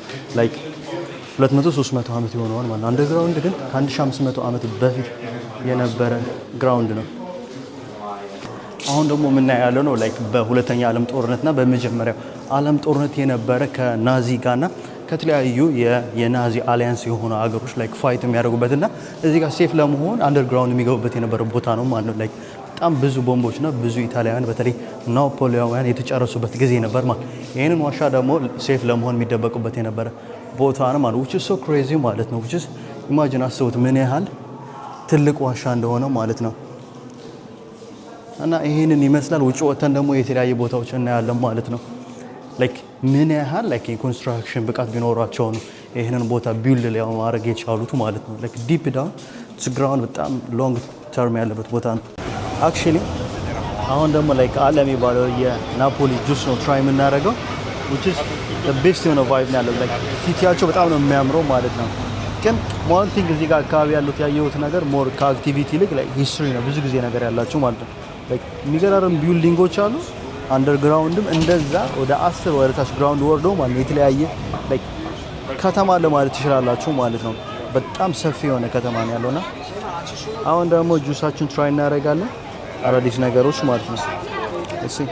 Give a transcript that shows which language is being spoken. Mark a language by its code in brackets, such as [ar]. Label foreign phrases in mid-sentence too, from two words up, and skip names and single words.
[am] ላይክ 200-300 ዓመት የሆነዋል ማለት ነው። አንደርግራውንድ ግን ከ1500 ዓመት በፊት የነበረ ግራውንድ ነው። አሁን ደግሞ የምናየው ያለው ነው ላይክ በሁለተኛ ዓለም ጦርነትና በመጀመሪያው ዓለም ጦርነት የነበረ ከናዚ ጋርና ከተለያዩ የናዚ አሊያንስ የሆኑ ሀገሮች [en] like fight [am] የሚያደርጉበትና እዚህ ጋር ሴፍ ለመሆን አንደርግራውንድ የሚገቡበት የነበረ ቦታ ነው ማለት ነው። ላይክ በጣም ብዙ ቦምቦችና ብዙ ኢጣሊያውያን በተለይ ናፖሊያውያን የተጨረሱበት ጊዜ ነበር ማለት። ይህንን ዋሻ ደግሞ ሴፍ ለመሆን የሚደበቁበት የነበረ ቦታ ነው ማለት [en] which is so crazy [am] ማለት ነው። [en] which is imagine [am] አስቡት ምን ያህል ትልቅ ዋሻ እንደሆነ ማለት ነው። እና ይሄንን ይመስላል። ውጭ ወጥተን ደግሞ የተለያየ ቦታዎች እናያለን ማለት ነው። ላይክ ምን ያህል ላይክ የኮንስትራክሽን ብቃት ቢኖራቸው ነው ይሄንን ቦታ ቢልድ ለማድረግ የቻሉት ማለት ነው። [en] like deep down ground [am] በጣም ሎንግ ተርም ያለበት ቦታ ነው። አክቹሊ አሁን ደግሞ ላይክ አለ የሚባለው የናፖሊ ጁስ ነው ትራይ የምናደርገው [en] which is the best [am] የሆነ ቫይብ ነው ያለው። ላይክ ሲቲያቸው በጣም ነው የሚያምረው ማለት ነው። ግን [en] one thing [am] እዚህ ጋር አካባቢ ያሉት ያየሁት ነገር ሞር ከአክቲቪቲ ይልቅ [en] like history [am] ነው ብዙ ጊዜ ነገር ያላቸው ማለት ነው። ላይክ የሚገራርም ቢልዲንጎች አሉ። አንደርግራውንድም እንደዛ ወደ 10 ወደ ታች ግራውንድ ወርዶ ማለት ነው። የተለያየ ላይክ ከተማ ለማለት ትችላላችሁ ማለት ነው። በጣም ሰፊ የሆነ ከተማ ነው ያለውና አሁን ደግሞ ጁሳችን ትራይ እናደርጋለን። አዳዲስ ነገሮች ማለት ነው። እሺ